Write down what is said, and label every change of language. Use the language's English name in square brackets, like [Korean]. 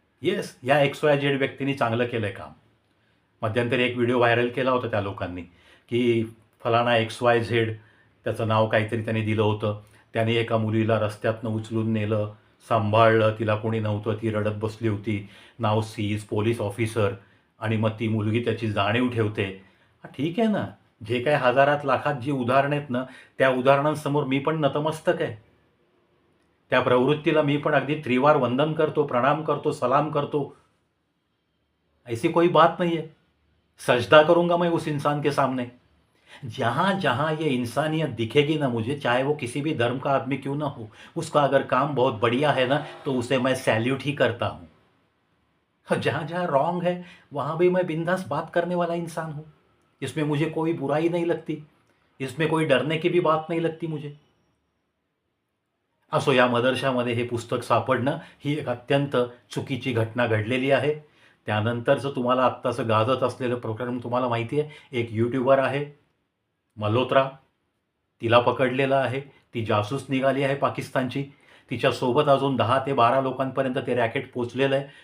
[Marathi] Yes, या XYZ व्यक्तीने चांगलं केलं आहे काम. मध्यंतरी एक व्हिडिओ व्हायरल केला होता त्या लोकांनी की फलाना XYZ, त्याचं नाव काहीतरी त्यांनी दिलं होतं, त्याने एका मुलीला रस्त्यातनं उचलून नेलं, सांभाळलं, तिला कोणी नव्हतं, ती रडत बसली होती, नाव सीज, पोलीस ऑफिसर, आणि मग ती मुलगी त्याची जाणीव ठेवते. ठीक आहे ना, जे काय हजारात लाखात जी उदाहरणं आहेत ना, त्या उदाहरणांसमोर मी पण नतमस्तक आहे. त्या प्रवृत्तीला मी पण अगदी त्रिवार वंदन करतो, प्रणाम करतो, सलाम करतो. [Hindi] ऐसी कोई बात नहीं है. सजदा करूंगा मैं उस इंसान के सामने. जहाँ जहाँ ये इंसानियत दिखेगी ना मुझे, चाहे वो किसी भी धर्म का आदमी क्यों ना हो, उसका अगर काम बहुत बढ़िया है ना तो उसे मैं सैल्यूट ही करता हूँ. जहाँ जहाँ रॉन्ग है वहाँ भी मैं बिंदास बात करने वाला इंसान हूँ. इसमें मुझे कोई बुराई नहीं लगती, इसमें कोई डरने की भी बात नहीं लगती मुझे. [Marathi] असो, या मदरशामध्ये हे पुस्तक सापडणं ही एक अत्यंत चुकीची घटना घडलेली आहे. त्यानंतरचं तुम्हाला आत्ताचं गाजत असलेलं प्रकरण तुम्हाला माहिती आहे. एक यूट्यूबर आहे मल्होत्रा, तिला पकडलेलं आहे. ती जासूस निघाली आहे पाकिस्तानची. तिच्यासोबत अजून 10 ते 12 लोकांपर्यंत ते रॅकेट पोचलेलं आहे.